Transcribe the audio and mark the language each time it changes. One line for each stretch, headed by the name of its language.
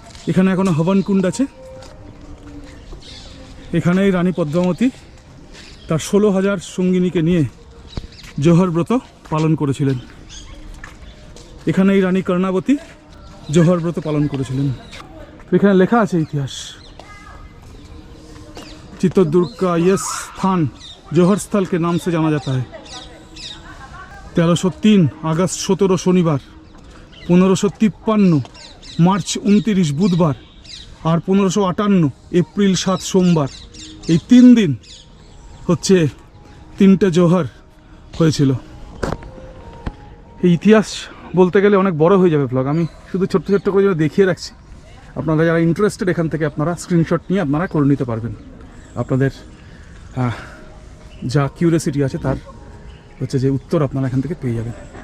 Bangla: এখানে এখনো হবন কুণ্ড আছে, এখানেই রানী পদ্মাবতী তার 16,000 সঙ্গিনীকে নিয়ে জৌহর ব্রত পালন করেছিলেন। এখানেই রানী কর্ণাবতী জৌহর ব্রত পালন করেছিলেন। এখানে লেখা আছে ইতিহাস,
Hindi: चित्तौड़गढ़ का यह स्थान जौहर स्थल के नाम से जाना जाता है। 1303 अगस्त 17 शनिवार, 1553 मार्च 29 बुधवार और 1558 एप्रिल 7 सोमवार,
Bangla: এই 3 দিন হচ্ছে 3টে জৌহর হয়েছিল। এই ইতিহাস বলতে গেলে অনেক বড় হয়ে যাবে ব্লগ, আমি শুধু ছোট্ট ছোট্ট করে দেখিয়ে রাখছি। আপনারা যারা ইন্টারেস্টেড এখান থেকে আপনারা স্ক্রিনশট নিয়ে আপনারা করে নিতে পারবেন। আপনাদের যা কিউরিয়াসিটি আছে তার হচ্ছে যে উত্তর আপনারা এখান থেকে পেয়ে যাবেন।